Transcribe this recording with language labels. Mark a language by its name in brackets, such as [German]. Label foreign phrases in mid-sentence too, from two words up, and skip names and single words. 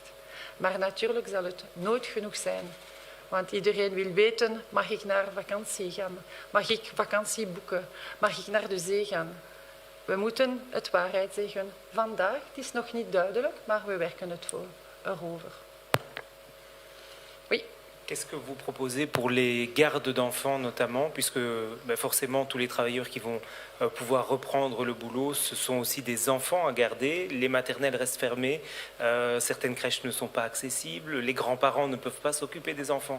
[Dutch] Maar natuurlijk zal het nooit genoeg zijn. Want iedereen wil weten, mag ik naar vakantie gaan? Mag ik vakantie boeken? Mag ik naar de zee gaan? We moeten het waarheid zeggen. Vandaag, het is nog niet duidelijk, maar we werken het erover. [French] Oui. Qu'est-ce que vous proposez pour les gardes d'enfants notamment, puisque forcément tous les travailleurs qui vont pouvoir reprendre le boulot, ce sont aussi des enfants à garder, les maternelles restent fermées, certaines crèches ne sont pas accessibles, les grands-parents ne peuvent pas s'occuper des enfants.